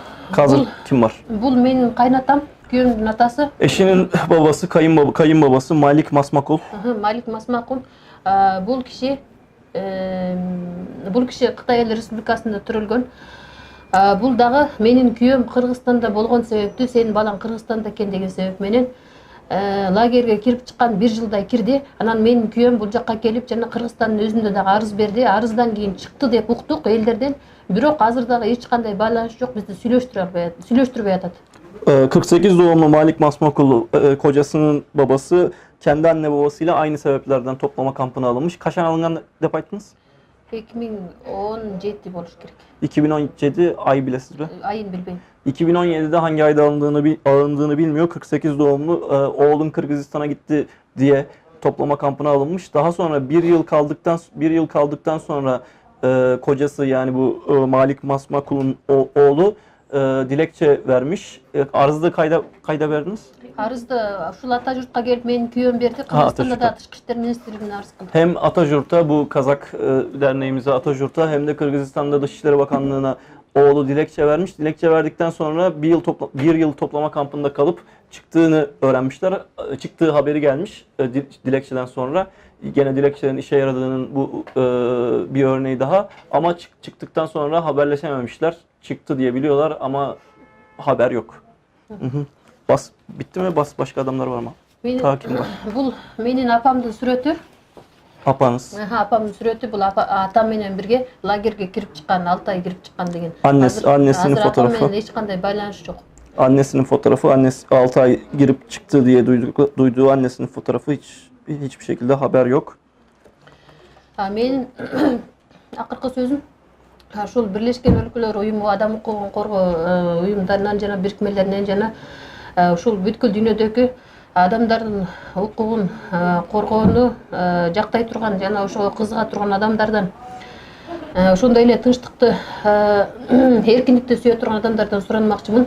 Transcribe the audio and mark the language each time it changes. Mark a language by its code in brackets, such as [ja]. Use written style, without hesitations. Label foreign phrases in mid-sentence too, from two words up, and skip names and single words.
[tr] Hazır kim var? [ky] Бул менин кайнатам, күйөөмдүн атасы. [tr] Eşinin babası, kayınbabası Malik Masmakul. [ky] Малик Масмакул. Бул киши Кытай Эл Республикасында төрөлгөн. Бул дагы менин күйөөм Кыргызстанда болгон себептүү, сенин балаң Кыргызстанда экен деген себеп менен лагерге кирип чыккан 1 жылдай кирди. Анан менин күйөөм бул жакка келип жана Кыргызстандын өзүндө дагы арыз берди. Арыздан кийин чыкты деп уктук элдерден. Бирок азыр дагы эч кандай байланыш жок, бизди сүйлөштүрбөй атат. [tr] 48 doğumlu Malik Masmakul, kocasının babası kendi anne babasıyla aynı sebeplerden toplama kampına alınmış. [ky] Качан алынган деп айттыңыз? 2017 болуш керек. 2017 ай билесиз би? Айын билбейм. [tr] 2017'de hangi ayda alındığını bilmiyor. 48 doğumlu oğlum Kırgızistan'a gitti diye toplama kampına alınmış. Daha sonra bir yıl kaldıktan sonra kocası yani bu Malik Masmakul'un oğlu dilekçe vermiş. Arzda kayda verdiniz? [ky] Арызды ушул ата журтка келип менин күйөөм берди. Кыргызстанда да Тышкы иштер министрлигине арыз кылдым. [tr] Hem Atajurt'a, bu Kazak derneğimize Atajurt'a hem de Kırgızistan'da Dışişleri Bakanlığı'na oğlu dilekçe vermiş. Dilekçe verdikten sonra bir yıl toplama kampında kalıp çıktığını öğrenmişler. Çıktığı haberi gelmiş dilekçeden sonra. Gene dilekçelerin işe yaradığının bu bir örneği daha. Ama çıktıktan sonra haberleşememişler. Çıktı diye biliyorlar ama haber yok. Bitti mi? Başka adamlar var mı? Hakim var. [ky] Бул менин апамдын сүрөтү. Apanız. Апамдын сүрөтү. Бул атам менен бирге лагерге кирип чыккан, 6 ай кирип чыккан деген. [tr] Annesinin [ky] Азыр [tr] fotoğrafı. [ky] атам менен эч кандай байланыш жок. [tr] Annesinin fotoğrafı, annesi 6 ay girip çıktı diye duyduğu annesinin fotoğrafı hiçbir şekilde haber yok. [ky] Менин акыркы сөзүм ушул Бирлешкен Өлкөлөр Уюму адам укугун коргоо уюмдарынан жана бирикмелеринен жана ушул бүткүл дүйнөдөгү адамдардын укугун коргоону жактай турган жана ошого кызыга турган адамдардан ошондой эле тынчтыкты эркиндикти сүйө турган адамдардан суранмакчымын.